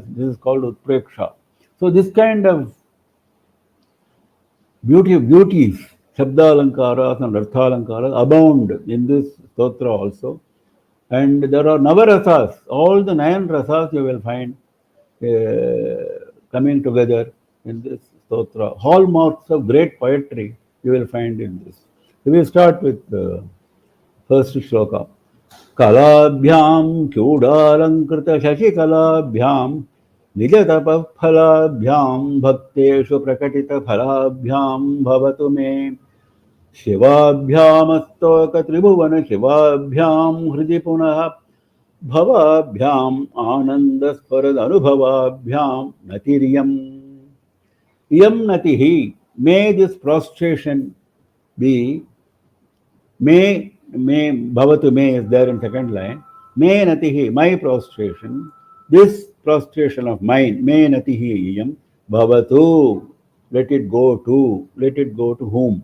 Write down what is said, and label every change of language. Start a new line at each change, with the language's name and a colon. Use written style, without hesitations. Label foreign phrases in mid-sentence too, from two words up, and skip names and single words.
English: This is called utpreksha. So this kind of beauties, Shabdalankaras and Arthalankaras abound in this stotra also. And there are Navarasas, all the 9 rasas you will find coming together in this stotra. Hallmarks of great poetry you will find in this. So we start with the first shloka.
Sanskrit: Kalabhyam Kyudalankruta Shashikalabhyam Nijatapa Phalabhyam Bhakteshu Prakatita Phalabhyam Bhavatu Me Shivabhyamastoka Tribhuvana Shivabhyam Hridi Punaha Bhavabhyam Anandasparad Anubhavabhyam Natiriyam. Iyam Natihi.
English: May this prostration be, may Bhavatu May is there in second line.
Sanskrit: May Natihi,
English: my prostration, this prostration of mine,
Sanskrit: May Natihi Iyam Bhavatu.
English: Let it go to whom?